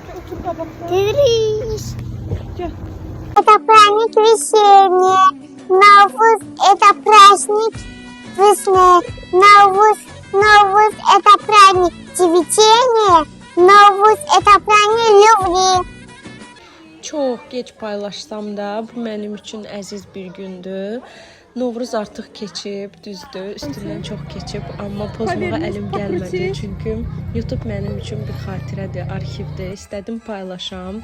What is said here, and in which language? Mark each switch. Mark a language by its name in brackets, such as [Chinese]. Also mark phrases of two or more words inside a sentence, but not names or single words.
[Russian] Тырыш. Это праздник весенний. Новус – это праздник весны. Новус – это праздник цветения. Новус – это праздник любви. [Azerbaijani] Çox geç paylaşsam da bu mənim üçün əziz bir gündür. Novruz artıq keçib, düzdür, üstündən çox keçib, amma pozmağa əlim gəlmədi. Çünki YouTube mənim üçün bir xatirədir, arxivdir. İstədim paylaşam.